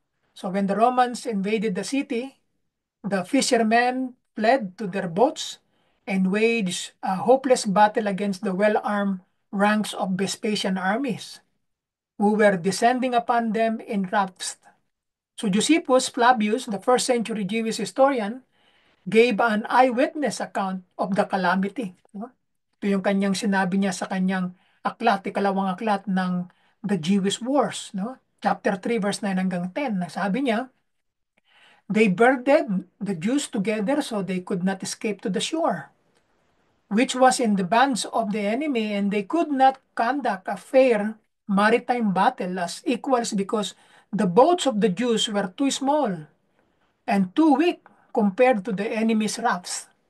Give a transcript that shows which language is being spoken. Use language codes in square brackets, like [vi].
[en] So when the Romans invaded the city, the fishermen fled to their boats and waged a hopeless battle against the well-armed ranks of Vespasian armies, who were descending upon them in rafts. So Josephus Flavius, the first century Jewish historian, gave an eyewitness account of the calamity, no? [tl] Ito yung kanyang sinabi niya sa kanyang aklat, ikalawang aklat ng The Jewish Wars, no? Chapter 3, verse 9 hanggang 10. Sabi niya, [en] they burdened the Jews together so they could not escape to the shore, which was in the bands of the enemy, and they could not conduct a fair maritime battle as equals because the boats of the Jews were too small and too weak compared to the enemy's rafts.